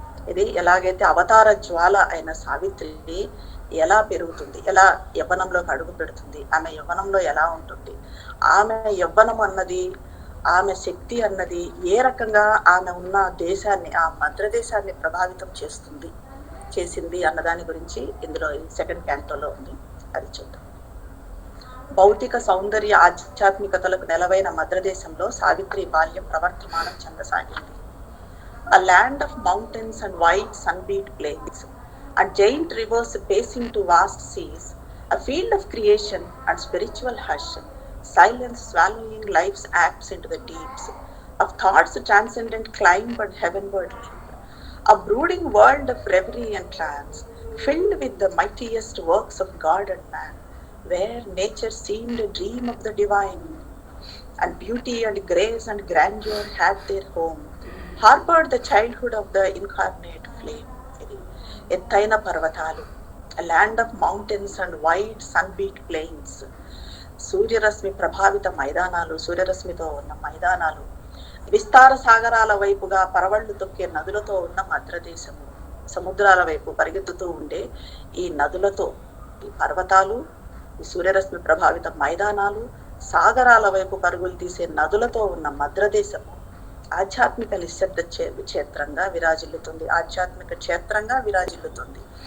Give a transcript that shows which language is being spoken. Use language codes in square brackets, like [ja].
[te] ఇది ఎలాగైతే అవతార జ్వాల అయిన సావిత్రి ఎలా పెరుగుతుంది, ఎలా యవ్వనంలోకి అడుగు పెడుతుంది, ఆమె యవ్వనంలో ఎలా ఉంటుంది, ఆమె యవ్వనం అన్నది, ఆమె శక్తి అన్నది ఏ రకంగా ఆమె ఉన్న దేశాన్ని, ఆ భద్రదేశాన్ని ప్రభావితం చేసింది అన్నదాని గురించి ఇందులో సెకండ్ క్యాంటోలో ఉంది. అది చూద్దాం. భౌతిక సౌందర్య ఆధ్యాత్మికతలకు నెలవైన మద్రదేశంలో సావిత్రి బాల్యం ప్రవర్తమానం చెందసాగింది. [en] A land of mountains and wide sunbeat plains, and giant rivers pacing to vast seas, a field of creation and spiritual hush, silence swallowing life's acts into the deeps, of thoughts transcendent climb and heavenward leap, a brooding world of reverie and trance, filled with the mightiest works of God and man, where nature seemed a dream of the divine, and beauty and grace and grandeur had their home, harbored the childhood of the incarnate flame. [te] ఎత్తైన పర్వతాలు, [en] a land of mountains and wide sunbeat plains, [te] సూర్యరశ్మి ప్రభావిత మైదానాలు, సూర్యరశ్మితో ఉన్న మైదానాలు, విస్తార సాగరాల వైపుగా పరవళ్లు తొక్కే నదులతో ఉన్న మద్రదేశము, సముద్రాల వైపు పరిగెత్తుతూ ఉండే ఈ నదులతో, ఈ పర్వతాలు, ఈ సూర్యరశ్మి ప్రభావిత మైదానాలు, సాగరాల వైపు పరుగులు తీసే నదులతో ఉన్న మద్రదేశము ఆధ్యాత్మిక నిశ్శబ్ద క్షేత్రంగా విరాజిల్లుతుంది, ఆధ్యాత్మిక క్షేత్రంగా విరాజిల్లుతుంది.